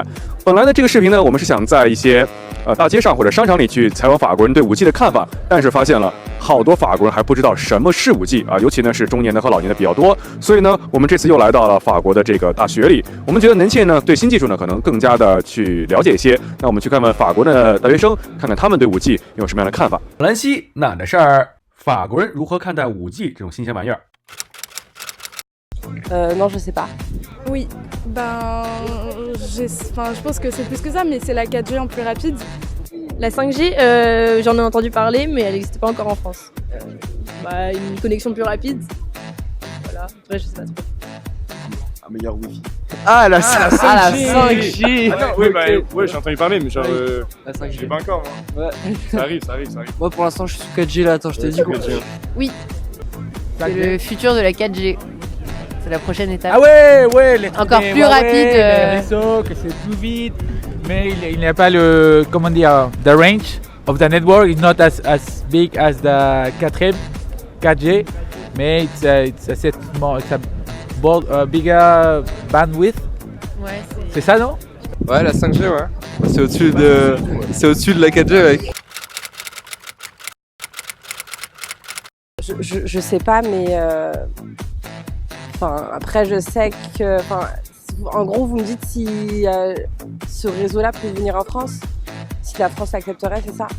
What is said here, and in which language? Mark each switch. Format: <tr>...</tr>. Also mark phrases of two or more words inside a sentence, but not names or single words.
<zh>本来呢，这个视频呢，我们是想在一些大街上或者商场里去采访法国人对5G 的看法，但是发现了好多法国人还不知道什么是5G 啊，尤其呢是中年的和老年的比较多。所以呢，我们这次又来到了法国的这个大学里，我们觉得年轻人呢对新技术呢可能更加的去了解一些。那我们去看看法国的大学生，看看他们对5G 有什么样的看法。兰西哪的事儿？法国人如何看待5G 这种新鲜玩意儿</zh> <fr>？Non, je sais pas. Oui, je pense que c'est plus que ça, mais c'est la 4G en plus rapide. La 5G, j'en ai entendu parler, mais elle n'existe pas encore en France. Une connexion plus rapide. Voilà, après je sais pas trop. Un meilleur Wi-Fi. Ah, la 5G. Ah, la 5G. Ah non, oui, ouais, j'ai entendu parler, mais genre, La 5G. je l'ai pas encore. Hein. Ouais. Ça arrive. Moi pour l'instant je suis sous 4G là, attends, je t'ai dit quoi. Oui, c'est le futur de la 4G. C'est la prochaine étape. Ah ouais, les trucs encore des plus Huawei, rapide. Les réseaux, que c'est plus vite, mais il n'y a pas le, comment dire,</fr> <en>the range of the network is not as big as the 4G, mais it's a set more, it's a bigger bandwidth.</en> <fr>Ouais, c'est ça, non? Ouais, la 5G, ouais. C'est au-dessus de la 4G, mec. Je sais pas, mais après je sais que, en gros vous me dites si ce réseau-là peut venir en France, si la France l'accepterait, c'est ça?</fr>